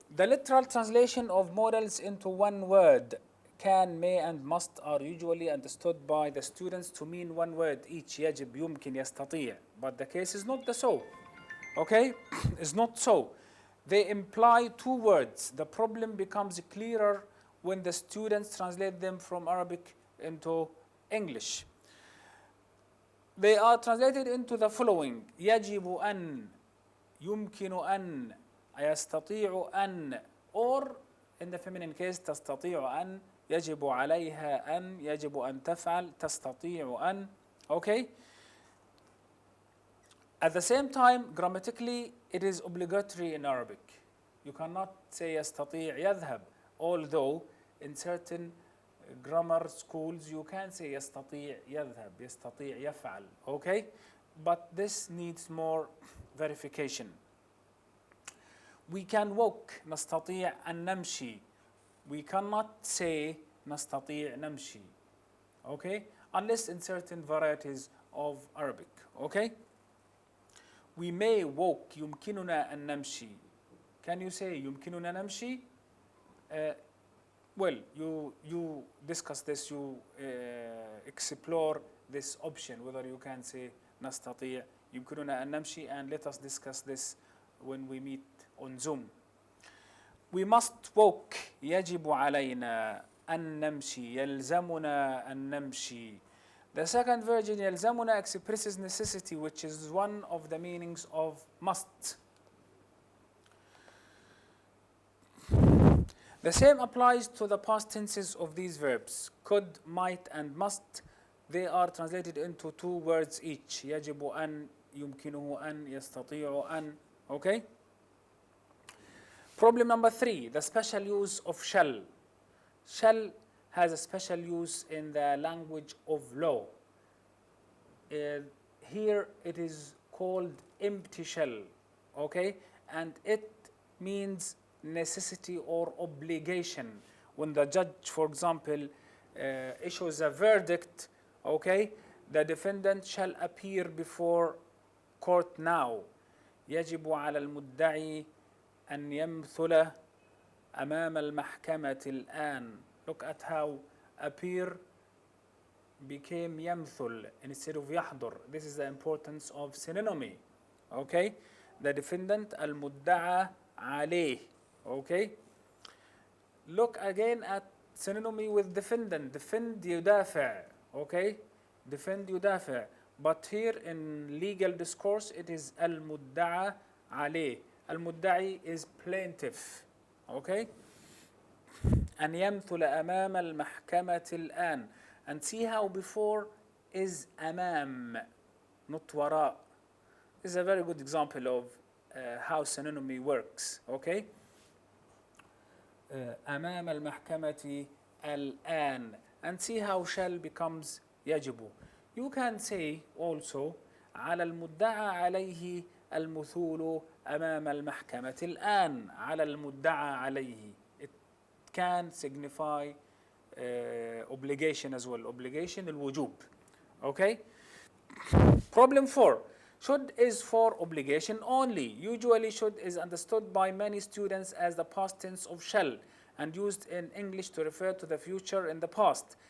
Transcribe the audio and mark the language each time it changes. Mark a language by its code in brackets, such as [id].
[en] The literal translation of modals into one word, can, may, and must, are usually understood by the students to mean one word each. [ar] يجب, يمكن, يستطيع. [en] But the case is not so. Okay? It's not so. They imply two words. The problem becomes clearer when the students translate them from Arabic into English. They are translated into the following: [ar] يجب أن, يمكن أن, يستطيع أن, or in the feminine case تستطيع أن, يجب عليها أن, يجب أن تفعل, تستطيع أن. [en] Okay? At the same time, grammatically, it is obligatory in Arabic. You cannot say [ar] يستطيع يذهب, [en] although in certain grammar schools you can say [ar] يستطيع يذهب, يستطيع يفعل. [en] Okay? But this needs more verification. We can walk, [ar] نستطيع أن نمشي. [en] We cannot say [ar] نستطيع نمشي. [en] Okay? Unless in certain varieties of Arabic. Okay? We may walk, [ar] يمكننا أن نمشي. [en] Can you say [ar] يمكننا نمشي? [en] Well, you discuss this, you explore this option, whether you can say نستطيع, [ar] يمكننا أن نمشي, [en] and let us discuss this when we meet on Zoom. We must walk, [ar] يجب علينا أن نمشي, يلزمنا أن نمشي. [en] The second version, يلزمنا, expresses necessity, which is one of the meanings of must. The same applies to the past tenses of these verbs. Could, might, and must. They are translated into two words each. [ar] يجب أن, يمكنه أن, يستطيع أن. [en] Okay? Problem number 3, the special use of shall. Shall has a special use in the language of law. Here it is called empty shall. Okay? And it means necessity or obligation. When the judge, for example, issues a verdict, okay, the defendant shall appear before court now. [ar] يجب على المدعي أن يمثل أمام المحكمة الآن. [en] Look at how appear became يمثل instead of يحضر. This is the importance of synonymy. Okay? The defendant المدعى عليه. Okay? Look again at synonymy with defendant. Defend يدافع. Okay? Defend يدافع. But here in legal discourse it is المدعى عليه. المدعي is plaintiff. Okay? [ar] أن يمثل أمام المحكمة الآن. [en] And see how before is أمام, not وراء. This is a very good example of how synonymy works. Okay? [ar] أمام المحكمة الآن. [en] And see how shall becomes يجب. You can say also [ar] على المدعى عليه المثول أمام المحكمة الآن. على المدعى عليه. [en] It can signify obligation as well. Obligation الوجوب. Okay. Problem 4. Should is for obligation only. Usually should is understood by many students as the past tense of shall and used in English to refer to the future in the past.